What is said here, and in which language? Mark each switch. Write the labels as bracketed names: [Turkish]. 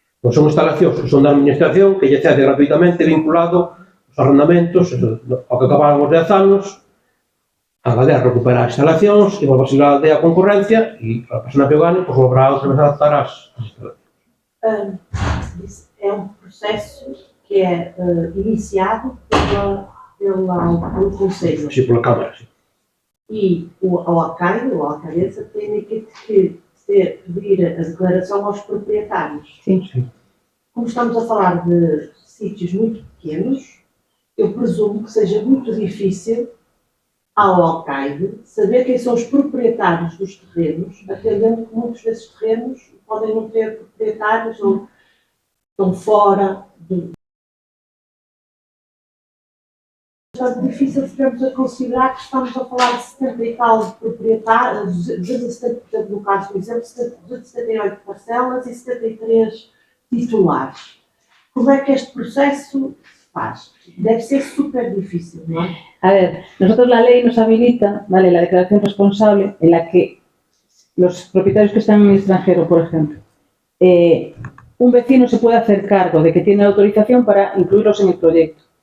[Galician] Son instalacións que son da administración, que lle cede gratuitamente vinculado aos arrendamentos, ao que acabaron os 10 anos, a aldea recupera as instalacións e volve a seguir a aldea a concorrencia e a persona que o gane volverá outra vez a adaptar as instalacións. [Portuguese] É um processo que é iniciado pelo Conselho. [Galician] Sí, pola Câmara, sí. [Portuguese] E o alcalde tem que pedir a declaração aos proprietários. Sim. Como estamos a falar de sítios muito pequenos, eu presumo que seja muito difícil ao alcaide saber quem são os proprietários dos terrenos, atendendo que muitos desses terrenos podem não ter proprietários ou estão fora do... É muito difícil se estivermos a considerar que estamos a falar de 70 e tal proprietários, 270, no caso, por exemplo, 278 parcelas e 73 titulares. Como é que este processo se faz? [Spanish] Deve ser súper difícil, ¿no? A ver, nosotros la ley nos habilita, ¿vale?, la declaración responsable en la que los propietarios que están en el extranjero, por ejemplo, un vecino se puede hacer cargo de que tiene autorización para incluirlos en el proyecto.